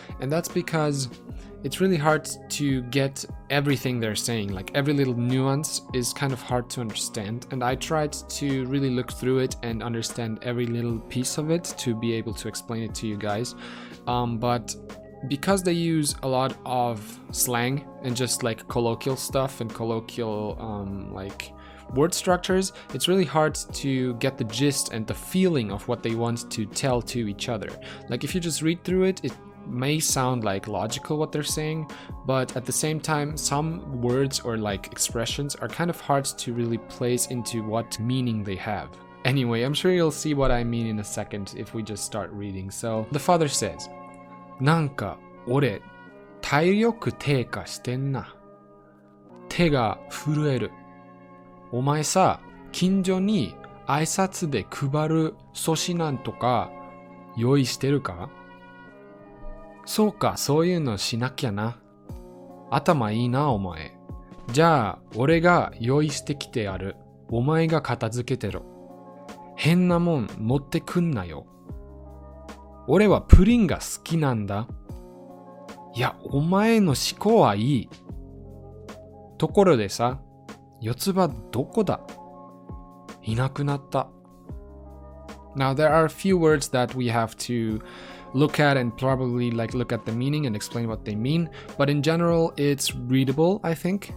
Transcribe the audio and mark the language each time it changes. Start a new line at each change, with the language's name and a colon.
English: And that's because it's really hard to get everything they're saying, like every little nuance is kind of hard to understand, and I tried to really look through it and understand every little piece of it to be able to explain it to you guys, but because they use a lot of slang and just colloquial stuff and colloquial word structures, it's really hard to get the gist and the feeling of what they want to tell to each other. If you just read through it, it may sound logical what they're saying, but at the same time some words or expressions are kind of hard to really place into what meaning they have. Anyway, I'm sure you'll see what I mean in a second if we just start reading. So the father says,
Japanese: なんか俺体力低下してんな。手が震える。お前さ、近所に挨拶で配る粗品とか用意してるか？そうか、そういうのしなきゃな。頭いいな、お前。じゃあ、俺が用意してきてやる。お前が片付けてろ。変なもん持ってくんなよ。俺はプリンが好きなんだ。いや、お前の思考はいい。ところでさ、四つ葉どこだ？いなくなった。
English: Now, there are a few words that we have to look at and probably look at the meaning and explain what they mean, but in general it's readable, I think.